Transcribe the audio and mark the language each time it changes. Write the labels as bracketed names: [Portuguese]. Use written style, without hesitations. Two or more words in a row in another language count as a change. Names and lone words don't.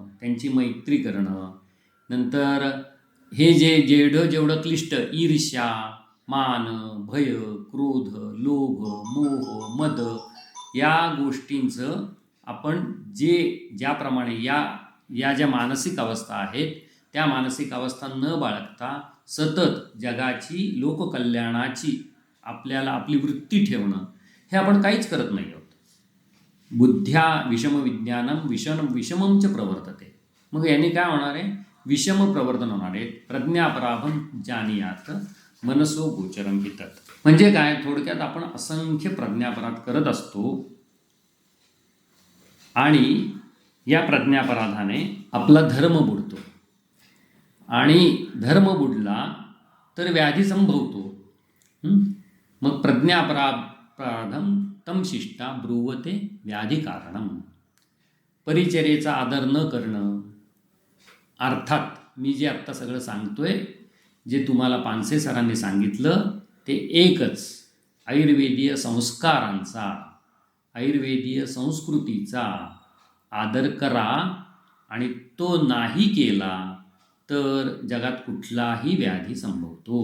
[Marathi] त्यांची मैत्री करणं, नंतर हे जेवढं क्लिष्ट ईर्ष्या, मान, भय, क्रोध, लोभ, मोह, मद या गोष्टींचं आपण ज्याप्रमाणे या ज्या मानसिक अवस्था आहेत त्या मानसिक अवस्था न बाळगता सतत जगाची लोककल्याणाची आपली वृत्ती ठेवणं, हे आपण काहीच करत नाही आहोत. [Sanskrit] बुद्ध्या विषम विज्ञानम विषमंच प्रवर्तते. [Marathi] मग यांनी काय होणार आहे, विषम प्रवर्तन होणार आहे. [Sanskrit] प्रज्ञापराभम जानीयात मनसो गोचरम हि तत्. [Marathi] म्हणजे काय, थोडक्यात आपण असंख्य प्रज्ञापराध करत असतो आणि या प्रज्ञापराधाने आपला धर्म बुडतो, आणि धर्म बुडला तर व्याधी संभवतो. [Sanskrit] मग प्रज्ञापराधम तम शिष्टा ब्रुवते व्याधी कारणम. [Marathi] परिचर्येचा आदर न करणं, अर्थात मी जे आत्ता सगळं सांगतोय, जे तुम्हाला पानसे सरांनी सांगितलं ते एकच, आयुर्वेदीय संस्कारांचा, आयुर्वेदीय संस्कृतीचा आदर करा, आणि तो नाही केला तर जगात कुठलाही व्याधी संभवतो.